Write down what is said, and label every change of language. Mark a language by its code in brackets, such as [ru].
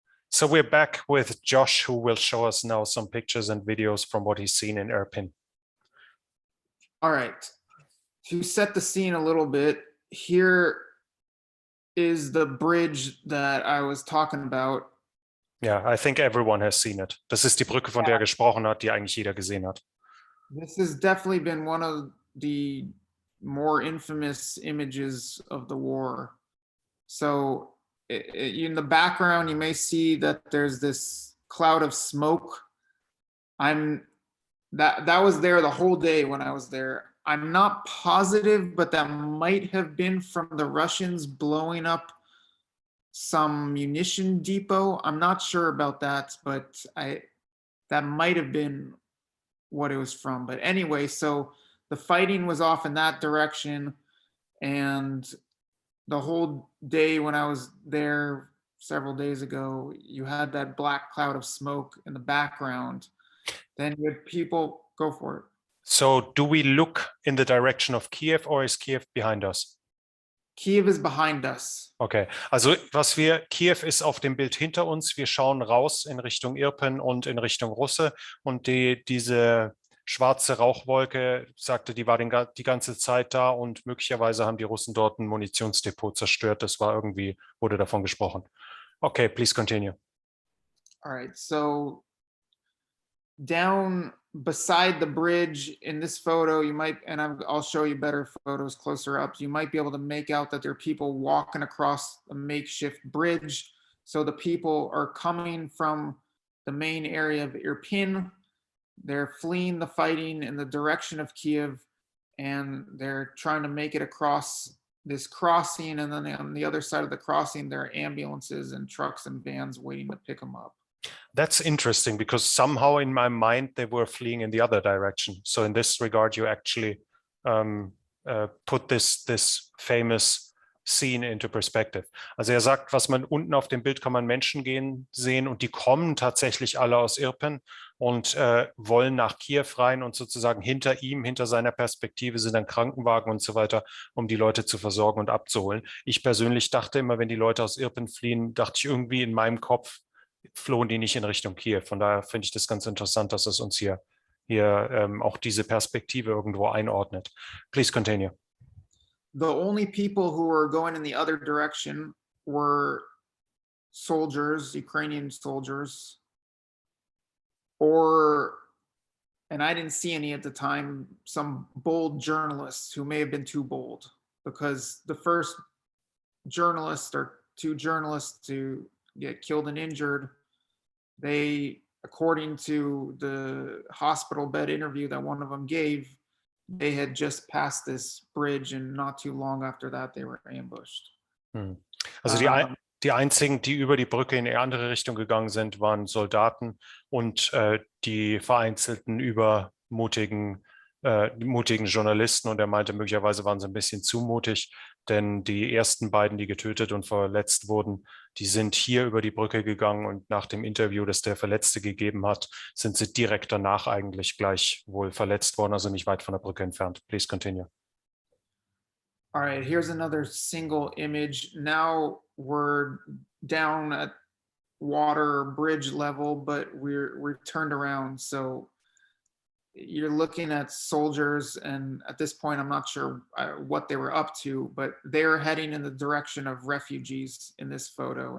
[en] So we're back with Josh, who will show us now some pictures and videos from what he's seen in Irpin. All right. To set the scene a little bit, here is the bridge that I was talking about. Yeah, I think everyone has seen it. [de] Das ist die Brücke, von der er gesprochen hat, die eigentlich jeder gesehen hat. [en] This has definitely been one of the more infamous images of the war. So in the background, you may see that there's this cloud of smoke. That was there the whole day when I was there. I'm not positive, but that might have been from the Russians blowing up some munition depot. I'm not sure about that, but that might have been what it was from. But anyway, so the fighting was off in that direction, and the whole day when I was there several days ago, you had that black cloud of smoke in the background. Then you had people go for it. So do we look in the direction of Kiev or is Kiev behind us? Kiev is behind us. [de] Okay, also Kiew ist auf dem Bild hinter uns. Wir schauen raus in Richtung Irpin und in Richtung Russe und diese schwarze Rauchwolke, sagte, die war die ganze Zeit da und möglicherweise haben die Russen dort ein Munitionsdepot zerstört. Wurde davon gesprochen. [en] Okay, please continue. All right, so down beside the bridge in this photo, you might, and I'll show you better photos closer up, you might be able to make out that there are people walking across a makeshift bridge. So the people are coming from the main area of Irpin. They're fleeing the fighting in the direction of Kiev, and they're trying to make it across this crossing. And then on the other side of the crossing, there are ambulances and trucks and vans waiting to pick them up. That's interesting because somehow in my mind they were fleeing in the other direction. So in this regard, you actually put this famous scene into perspective. [de] Also sagt, was man unten auf dem Bild kann man Menschen sehen und die kommen tatsächlich alle aus Irpin und wollen nach Kiew rein und sozusagen hinter seiner Perspektive sind dann Krankenwagen und so weiter, um die Leute zu versorgen und abzuholen. Ich persönlich dachte immer, wenn die Leute aus Irpin fliehen, dachte ich irgendwie in meinem Kopf, flohen die nicht in Richtung Kiew. Von daher finde ich das ganz interessant, dass es uns hier auch diese Perspektive irgendwo einordnet. [en] Please continue. The only people who were going in the other direction were soldiers, Ukrainian soldiers, and I didn't see any at the time, some bold journalists who may have been too bold, because the first journalist or two journalists to get killed and injured, they, according to the hospital bed interview that one of them gave, they had just passed this bridge and not too long after that they were ambushed. [de] Also die einzigen, die über die Brücke in eine andere Richtung gegangen sind, waren Soldaten und die vereinzelten übermutigen Journalisten, und er meinte, möglicherweise waren sie ein bisschen zu mutig, denn die ersten beiden, die getötet und verletzt wurden, die sind hier über die Brücke gegangen und nach dem Interview, das der Verletzte gegeben hat, sind sie direkt danach eigentlich gleich wohl verletzt worden, also nicht weit von der Brücke entfernt. [en] Please continue. All right, here's another single image. Now we're down at water bridge level, but we're turned around. So you're looking at soldiers, and at this point, I'm not sure what they were up to, but they're heading in the direction of refugees in this photo.